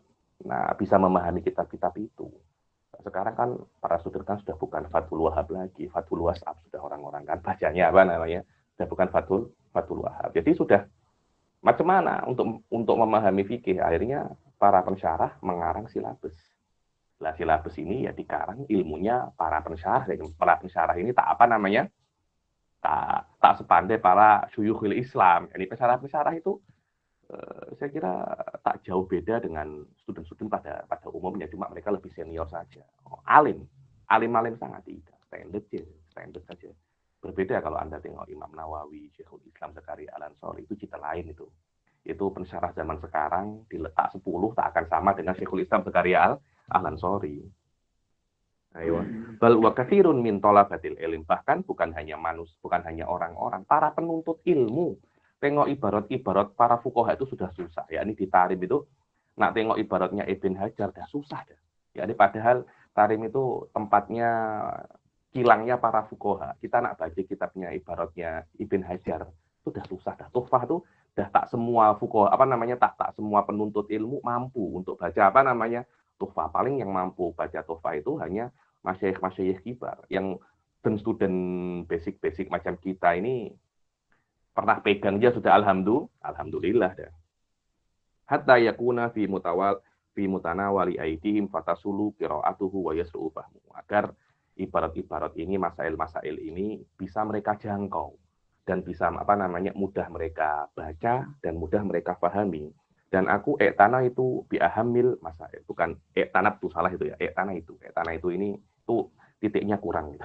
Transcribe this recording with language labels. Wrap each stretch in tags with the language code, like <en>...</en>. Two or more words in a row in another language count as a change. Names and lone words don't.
<id>Bisa memahami kitab-kitab itu. Sekarang kan para student kan sudah bukan Fathul Wahab lagi, Fathul WhatsApp sudah orang-orang kan bacanya apa namanya? Sudah bukan Fathul Wahab. Jadi sudah macam mana untuk memahami fikih, akhirnya para pensyarah mengarang silabus. Nah, silabus ini ya dikarang ilmunya para pensyarah. Para pensyarah ini tak apa namanya? tak sepandai para</id> <ar>شيوخ الإسلام.</ar> <id>Ini pesara-pesara itu saya kira tak jauh beda dengan student-student pada umumnya, cuma mereka lebih senior saja. Alim sangat tidak, standar saja. Berbeda kalau Anda tengok Imam Nawawi, Syekhul Islam Zakaria Al-Ansori, itu cerita lain itu. Itu pensyarah zaman sekarang diletak 10 tak akan sama dengan Syekhul Islam Zakaria Al-Ansori. Ayo.</id> <ar>بل وكثير من طلبة العلم,</ar> <id>bahkan bukan hanya orang-orang, para penuntut ilmu. Tengok ibarat para fuqaha itu sudah susah. Ya ini di Tarim itu nak tengok ibaratnya Ibn Hajar dah susah dah. Ya ini padahal Tarim itu tempatnya kilangnya para fuqaha. Kita nak baca kitabnya ibaratnya Ibn Hajar itu dah susah dah. Tuhfah itu dah tak semua fuqaha tak semua penuntut ilmu mampu untuk baca Tuhfah. Paling yang mampu baca Tuhfah itu hanya</id> <ar>مشايخ كبار</ar> <id>yang student basic macam kita ini pernah pegang dia sudah alhamdulillah dah.</id> <ar>حتى يكون في متناول أيديهم فتسهل قراءته ويسر فهمه.</ar> <id>Agar ibarat-ibarat ini, masail-masail ini bisa mereka jangkau dan bisa mudah mereka baca dan mudah mereka pahami. Dan aku tanah itu</id> <ar>بأهم المسائل,</ar> <id>bukan tanab tuh salah itu ya. Tanah itu ini tuh titiknya kurang gitu.</id>